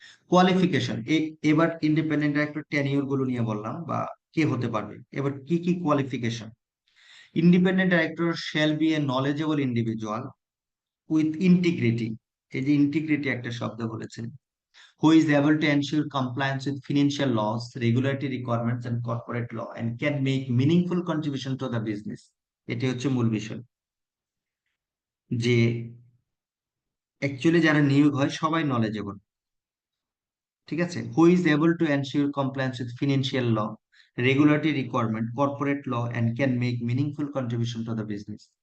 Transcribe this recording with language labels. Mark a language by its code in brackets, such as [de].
[bn] Qualification, এবার independent director tenure গুলো নিয়ে বললাম বা কে হতে পারবে, এবার কি কি qualification. [en] independent director shall be a knowledgeable individual with integrity, [bn] এই যে ইন্টিগ্রিটি একটা শব্দ বলেছেন, [en] who is able to ensure compliance with financial laws, regulatory requirements, and corporate law, and can make meaningful contribution to the business. [bn] এটি হচ্ছে মূল বিষয়, যে অ্যাকচুয়ালি যারা নিয়োগ হয় সবাই নলেজেবল, ঠিক আছে? [en] Who is able to ensure compliance with financial law, regulatory requirement, corporate law, and can make meaningful contribution to the business.